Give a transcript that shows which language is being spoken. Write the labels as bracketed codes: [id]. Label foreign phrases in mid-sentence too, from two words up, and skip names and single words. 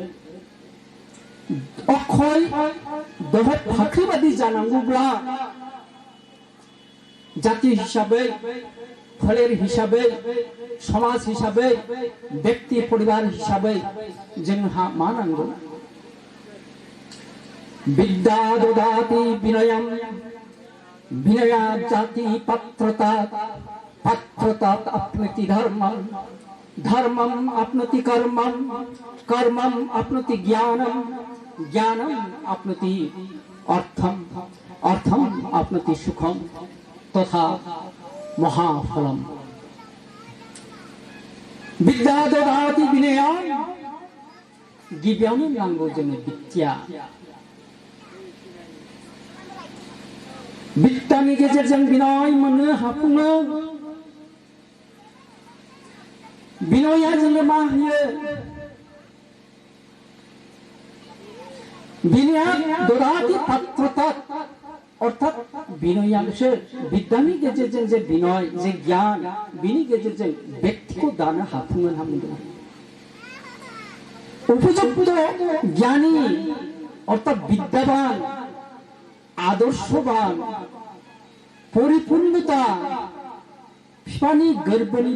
[brx] अक्षय धब फाख्रि बादि जानांगौब्ला जाति हिसाबै, फोलेर हिसाबै, समाज हिसाबै, व्यक्ति परिवार हिसाबै जोंहा मा नांगौ? [sa] विद्या ददाति विनयम, विनया जाति पात्रता, पात्रतात अपनति धर्मम, धर्मम अपनति कर्मम, कर्मम अपनति ज्ञानम, ज्ञानम अपनति अर्थम, अर्थम अपनति सुखम तथा महाफलम। विद्या ददाति विनयम, [brx] गिबियावनो नांगौ जोंनो विद्या। विद्यानि गेजेरजों विनय मोननो हाफुङो। बिनया जोंनो मा होयो [sa] बिनया ददाति पात्रता [brx] अर्थात बिनयासो विद्यानि गेजेरजों जे बिनय जे ज्ञान बिनि गेजेरजों व्यक्तिखौ दानो हाफुङो होनना बुंदों उपयुक्त ज्ञानी अर्थात विद्यावान आदर्शवान परिपूर्णता बिफानि गोरबोनि